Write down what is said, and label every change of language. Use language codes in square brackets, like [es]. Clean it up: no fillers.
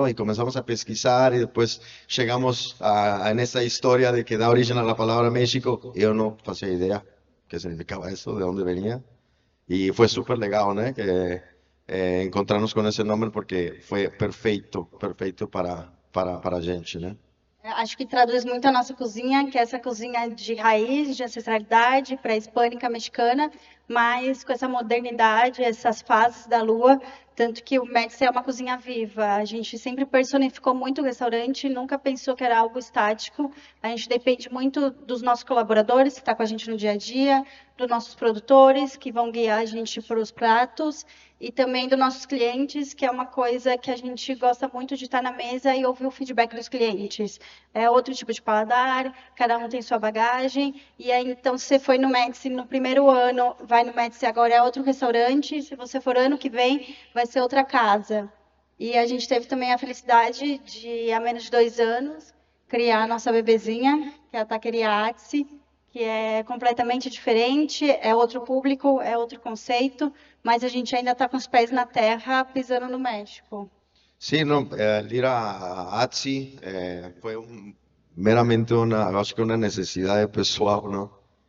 [es] ¿No? Y comenzamos a pesquisar y después llegamos en esa historia de que da origen a la palabra México. Yo no pasé idea qué significaba eso, de dónde venía. Y fue súper legal, ¿no? Que, encontrarnos con ese nombre porque fue [pt] perfeito, perfeito para a gente, né? Acho que traduz muito a nossa cozinha, que é essa cozinha de raiz, de ancestralidade, pré-hispânica mexicana, mas com essa modernidade, essas fases da lua, tanto que o Médici é uma cozinha viva. A gente sempre personificou muito o restaurante, nunca pensou que era algo estático. A gente depende muito dos nossos colaboradores, que estão com a gente no dia a dia, dos nossos produtores, que vão guiar a gente para os pratos, e também dos nossos clientes, que é uma coisa que a gente gosta muito de estar na mesa e ouvir o feedback dos clientes. É outro tipo de paladar, cada um tem sua bagagem, e aí então se você foi no Médici no primeiro ano, vai no Médici agora é outro restaurante, se você for ano que vem, vai ser outra casa. E a gente teve também a felicidade de, há menos de 2 anos, criar a nossa bebezinha, que é a Taqueria Atsi, que é completamente diferente, é outro público, é outro conceito, mas a gente ainda está com os pés na terra, pisando no México. [es] Sí, no, el ir a Atsi fue meramente [pt] acho que [es] una necesidad pessoal, ¿no?